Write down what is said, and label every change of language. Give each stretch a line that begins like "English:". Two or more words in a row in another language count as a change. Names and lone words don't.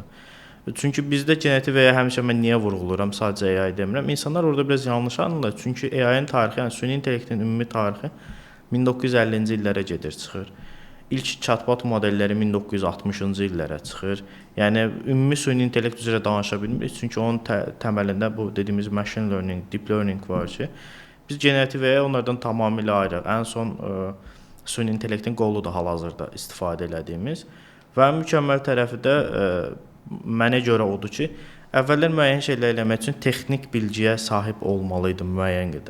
Azerbaijani: Çünki bizdə generativ AI həmişə mən niyə vurğuluram, sadəcə AI demirəm. İnsanlar orada biraz yanlış anlayırlar. Çünki AI-nin tarixi, yəni süni intellektin ümumi tarixi 1950-ci illərə gedir, çıxır. İlk chatbot modelləri 1960-cı illərə çıxır. Yəni ümumi süni intellekt üzrə danışa bilmirik, çünki onun təməlində bu dediyimiz
English: machine learning, deep learning
Azerbaijani: var ki, biz generativ AI onlardan tamamilə ayrı. Ən son süni intellektin qoludur hal-hazırda istifadə elədiyimiz və mükəmməl tərəfi də mənə görə odur ki, əvvəllər müəyyən şeylər eləmək üçün texnik bilgiyə sahib olmalıydım müəyyən qədər.